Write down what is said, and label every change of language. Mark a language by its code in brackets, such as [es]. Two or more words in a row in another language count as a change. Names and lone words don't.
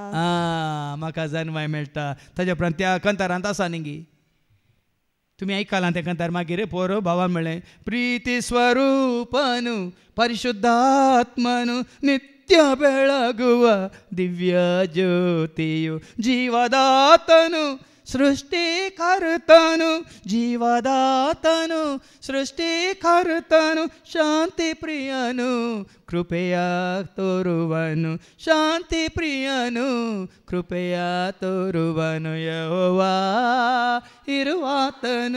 [kok] म्हाका जाणवाय मेळटा ताच्या उपरांत त्या कंतारांत आसा न्ही तुमी आयकलां तें कंतार मागीर पोर भावान म्हणलें [kn] ಪ್ರೀತಿ ಸ್ವರೂಪನು ಪರಿಶುದ್ಧಾತ್ಮನು ನಿತ್ಯ ಬೆಳಗುವ ದಿವ್ಯ ಜ್ಯೋತಿಯು जीवदातनु ಸೃಷ್ಟಿಕರ್ತನು ಜೀವದಾತನು ಸೃಷ್ಟಿಕರ್ತನು ಶಾಂತಿ ಪ್ರಿಯನು ಕೃಪೆಯ ತೋರುವನು ಶಾಂತಿ ಪ್ರಿಯನು ಕೃಪೆಯ ತೋರುವನು ಯೆಹೋವಾ ಇರುವಾತನು